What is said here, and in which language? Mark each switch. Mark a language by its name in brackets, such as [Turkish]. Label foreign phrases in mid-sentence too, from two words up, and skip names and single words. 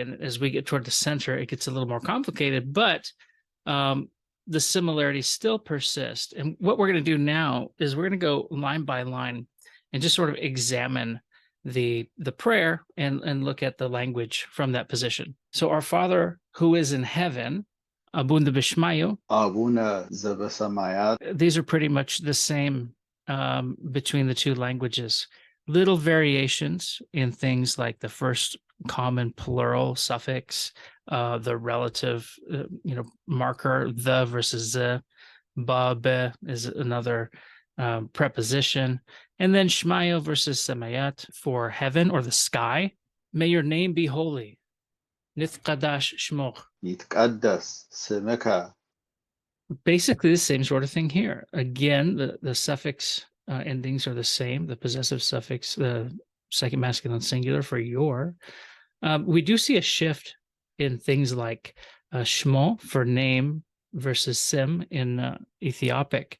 [English] And as we get toward the center, it gets a little more complicated, but the similarities still persist. And what we're going to do now is we're going to go line by line and just sort of examine the prayer and look at the language from that position. So our Father who is in heaven, [Classical Syriac] ܐܒܘܢ ܕ ܒܫܡܝܐ. [Geez] أبونا ዘበሰማያት. [English] These are pretty much the same between the two languages. Little variations in things like the first common plural suffix, the relative marker, the versus the, ba, be is another preposition, and then Shmayo versus Semayat for heaven or the sky. May your name be holy. [Classical Syriac] ܢܬܩܕܫ ܫܡܟ. [Geez] ይትቀደስ ስምከ. [English] Basically the same sort of thing here. Again, the suffix endings are the same. The possessive suffix, the second masculine singular for your. We do see a shift in things like shmo for name versus sim in Ethiopic.